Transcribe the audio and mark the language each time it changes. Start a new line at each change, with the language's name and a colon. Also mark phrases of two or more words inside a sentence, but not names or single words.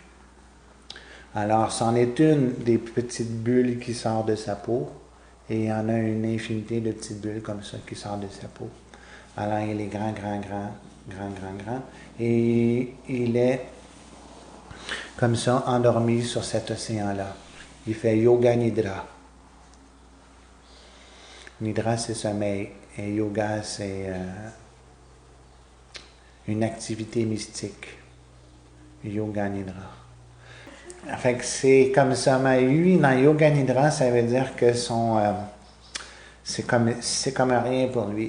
French: Alors, c'en est une des petites bulles qui sort de sa peau, et il y en a une infinité de petites bulles comme ça qui sortent de sa peau. Alors, il est grand, et il est comme ça, endormi sur cet océan-là. Il fait
Sanskrit: yoga nidra.
French: Nidra, c'est sommeil, et yoga, c'est une activité mystique.
Sanskrit: Yoga nidra.
French: Fait que c'est comme ça. Mais lui, dans
Sanskrit: yoga nidra,
French: ça veut dire que c'est comme rien pour lui.